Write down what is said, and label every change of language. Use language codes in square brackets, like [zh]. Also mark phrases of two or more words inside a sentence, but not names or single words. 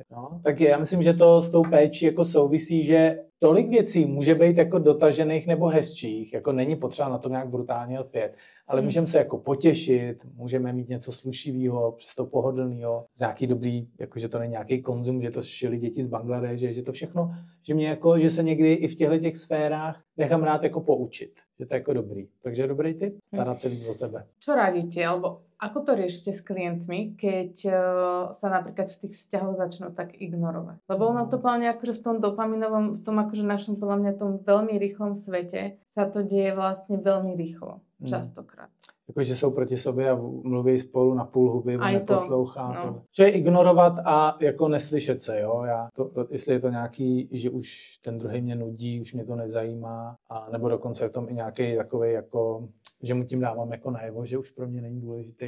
[cs] No, tak já myslím, že to s tou péčí jako souvisí, že tolik věcí může být jako dotažených nebo hezčích, jako není potřeba na to nějak brutálně lpět, ale můžeme se jako potěšit, můžeme mít něco slušivého, přesto pohodlného, z nějaký dobrý, jako že to není nějaký konzum, že to šili děti z Bangladeše, že to všechno, že mě jako, že se někdy i v těchto sférách nechám rád jako poučit, že to je jako dobrý. Takže dobrý tip, starat se víc o sebe. [sk] Čo radíte, alebo ako to riešite s klientmi, keď sa napríklad v tých vzťahoch začnú tak ignorovať? Lebo ono to plne akože v tom dopaminovom, v tom akože našom podľa mňa tom veľmi rýchlom svete sa to deje vlastne veľmi rýchlo, častokrát. [cs] Jakože jsou proti sobě a mluví spolu na půl huby, on neposlouchá. No. Čo je ignorovat a jako neslyšet se, jo? Jestli je to nějaký, že už ten druhý mě nudí, už mě to nezajímá, a nebo dokonce je v tom i nějaký takový jako, že mu tím dávám jako najevo, že už pro mě není důležitý.